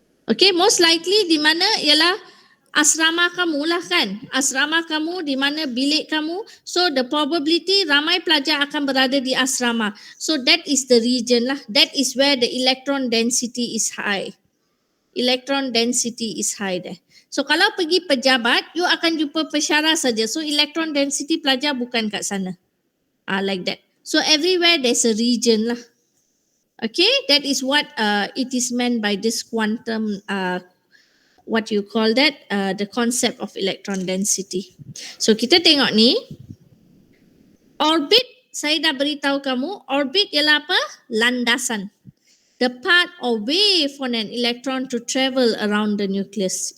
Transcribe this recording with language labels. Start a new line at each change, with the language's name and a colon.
Malay: Okay,
English: most likely
Malay: di mana ialah asrama kamu lah kan. Asrama kamu di mana bilik kamu.
English: So the probability
Malay: ramai pelajar akan berada di asrama.
English: So that is the region lah. That is where the electron density is high. Electron density is high there.
Malay: So kalau pergi pejabat, you akan jumpa pensyarah saja.
English: So electron density
Malay: pelajar bukan kat sana.
English: Like that. So everywhere there's a region lah. Okay, that is what it is meant by this quantum, what you call that, the concept of electron density.
Malay: So kita tengok ni, orbit, saya dah beritahu kamu, orbit ialah apa? Landasan.
English: The path or way for an electron to travel around the nucleus.